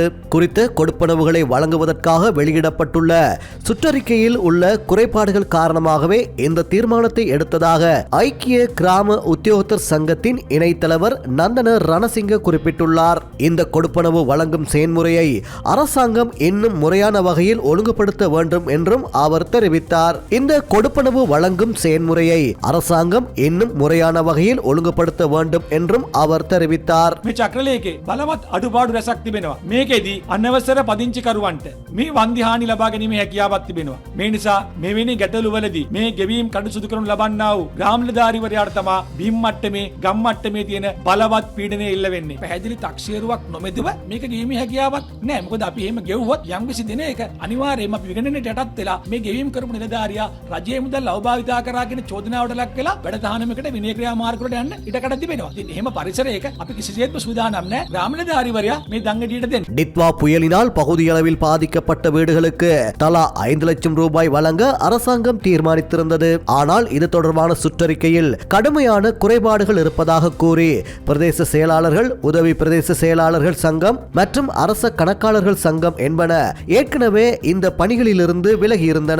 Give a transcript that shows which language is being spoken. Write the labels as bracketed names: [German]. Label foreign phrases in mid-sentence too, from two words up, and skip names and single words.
[Tamil] குறித்த கொடுப்பனவுகளை வழங்குவதற்காக வெளியிடப்பட்டுள்ள சுற்றறிக்கையில் உள்ள குறைபாடுகள் காரணமாகவே இந்த தீர்மானத்தை எடுத்ததாக ஐக்கிய கிராம உத்தியோகத்தர் சங்கத்தின் இணைத்தலைவர் நந்தன ரணசிங்க குறிப்பிட்டுள்ளார். இந்த கொடுப்பனவு வழங்கும் செயல்முறையை அரசாங்கம் இன்னும் முறையான வகையில் ஒழுங்குபடுத்த வேண்டும் என்றும் அவர் தெரிவித்தார். இந்த கொடுப்பனவு வழங்கும் செயல்முறையை அரசாங்கம் இன்னும் முறையான வகையில் ஒழுங்குபடுத்த வேண்டும் என்றும் அவர் தெரிவித்தார். [Sinhala] මේ චක්‍රලේකේ බලවත් අඩුපාඩු රැසක් තිබෙනවා. මේකෙදී අනවසර පදිංචිකරුවන්ට මේ වන්දි හානි ලබා ගැනීමේ හැකියාවක් තිබෙනවා. මේ නිසා මෙවැනි ගැටලුවලදී මේ ගෙවීම් කටයුතු සිදු කරනු ලබන්නා වූ ග්‍රාම නිලධාරීවරයාට තමා බිම් මට්ටමේ ගම් මට්ටමේ තියෙන බලවත් පීඩනය එල්ල වෙන්නේ. පැහැදිලි තක්සේරුවක් නොමැතිව මේක ගෙවීමේ හැකියාවක් නැහැ. මොකද අපි එහෙම ගෙවුවොත් යම්කිසි දිනයක අනිවාර්යයෙන්ම අපි විගණනයට යටත් වෙලා මේ ගෙවීම් කරපු නිලධාරියා රජයේ මුදල් අවභාවිතා කරාගෙන චෝදනාවට ලක් වෙලා වැඩ තහනමකට විනය ක්‍රියා මාර්ගවලට යන්න ඉඩකඩ තිබෙනවා. ඉතින් එහෙම පරිසරයක අපි කිසිසේත්ම සූදානම් නැහැ ග්‍රාම නිලධාරීවරයා මේ දංගඩියට දෙන්න. [Tamil] டிட்வா புயலினால் பகுதியளவில் பாதிக்கப்பட்ட வீடுகளுக்கு தலா 5 லட்சம் ரூபாய் வழங்க அரசாங்கம் தீர்மானித்திருந்தது. ஆனால் இது தொடர்பான சுற்றறிக்கையில் கடுமையான குறைபாடுகள் இருப்பதாக கூறி பிரதேச செயலாளர்கள், உதவி பிரதேச செயலாளர்கள் சங்கம் மற்றும் அரச கணக்காளர்கள் சங்கம் என்பன ஏற்கனவே இந்த பணிகளிலிருந்து விலகியிருந்தன.